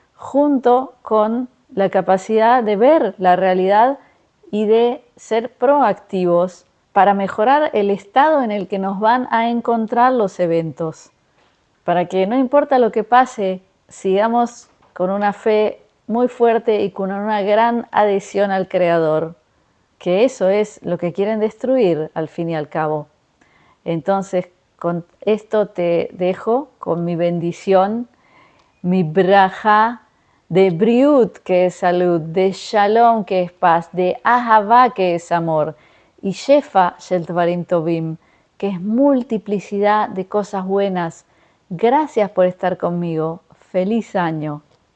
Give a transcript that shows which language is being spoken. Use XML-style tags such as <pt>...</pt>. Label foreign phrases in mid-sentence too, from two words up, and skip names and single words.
<es>junto con la capacidad de ver la realidad y de ser proactivos para mejorar el estado en el que nos van a encontrar los eventos, para que no importa lo que pase, sigamos con una fe muy fuerte y con una gran adhesión al Creador, que eso es lo que quieren destruir al fin y al cabo. Entonces, con esto te dejo con mi bendición, mi braja de briut, que es salud, de shalom, que es paz, de ahavá, que es amor, y</es> <he>שפע של דברים טובים,</he> <es>que es multiplicidad de cosas buenas. Gracias por estar conmigo. Feliz año.</es>